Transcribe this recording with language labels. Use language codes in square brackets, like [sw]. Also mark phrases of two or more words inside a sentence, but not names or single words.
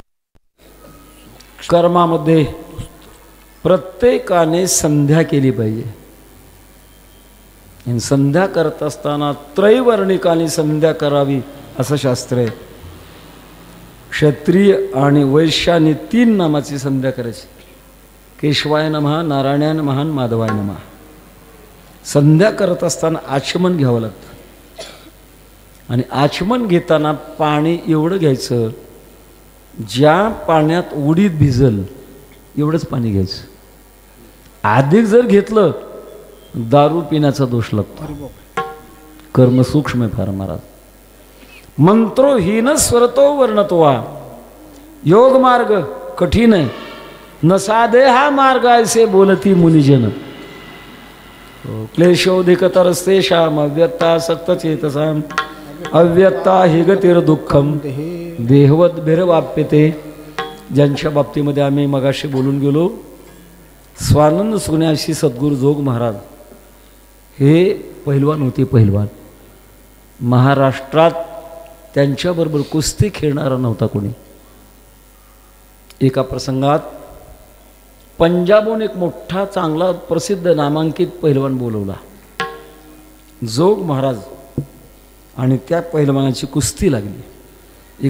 [mr] कर्मामध्ये प्रत्येकाने संध्या केली पाहिजे. आणि संध्या करत असताना त्रैवर्णिकाने संध्या करावी असं शास्त्र आहे. क्षत्रिय आणि वैश्याने 3 नामाची संध्या करायची. [sa] केशवाय नमः, नारायणाय नमः, माधवाय नमः. [mr] संध्या करत असताना आचमन घ्यावं लागतं आणि आचमन घेताना पाणी एवढं घ्यायचं, ज्या पाण्यात उडीद भिजल एवढंच पाणी घ्यायचं. अधिक जर घेतलं दारू पिण्याचा दोष लागतो. कर्म सूक्ष्म आहे फार महाराज. [sa] मंत्रोहीन स्वरतो वर्णतोवा. [mr] योग मार्ग कठीण आहे, न साधे हा मार्ग ऐसे बोलती मुनिजन. [sa] क्लेशोधिकतरस्तेषाम अव्यक्ता सक्तचेतसाम, अव्यक्ता हि गतिर दुःखम देहवत भिरवाप्यते. [mr] ज्यांच्या बाबतीमध्ये आम्ही मगाशी बोलून गेलो, स्वानंद सोन्याशी सद्गुरू जोग महाराज हे पहिलवान होते. पहिलवान महाराष्ट्रात त्यांच्याबरोबर कुस्ती खेळणारा नव्हता कोणी. एका प्रसंगात पंजाबहून एक मोठा चांगला प्रसिद्ध नामांकित पहिलवान बोलवला, जोग महाराज, आणि त्या पहिलवानाची कुस्ती लागली.